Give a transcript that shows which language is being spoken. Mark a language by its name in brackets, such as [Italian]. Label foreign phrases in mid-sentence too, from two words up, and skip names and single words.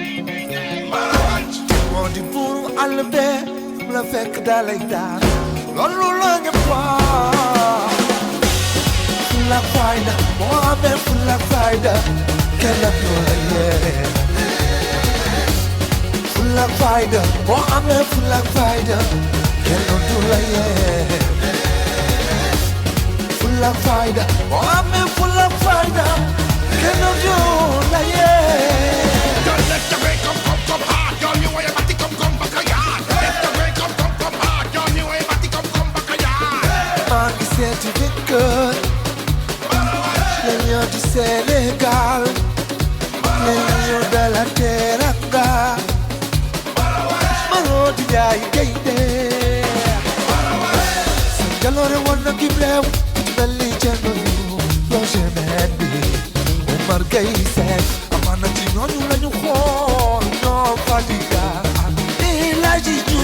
[Wolof] moo di buuru àll bee la fekk dalay daan loolu la ñëpp wax fulla ak fayda moo amee fulla ak fayda kenn du la yee fulla ak fayda moo amee fulla ak fayda kenn du la yee fulla ak fayda moo amee fulla ak fayda kenn du la yee. [English] Don't let the rain come hard, girl. You want your body come back a yard. Let the rain come hard, girl. You want your body come back a yard. [Wolof] maa ngi seeti jëkkër la ñoo di Sénégal la ñoo dala teranga maroo di jaay gaynde sa jaloore woon na kim réew mel ni Thierno Roger Mendy Omar Gueye Seck amaana ci ñooñu la ñu xool ñoo Fadiga El Hadji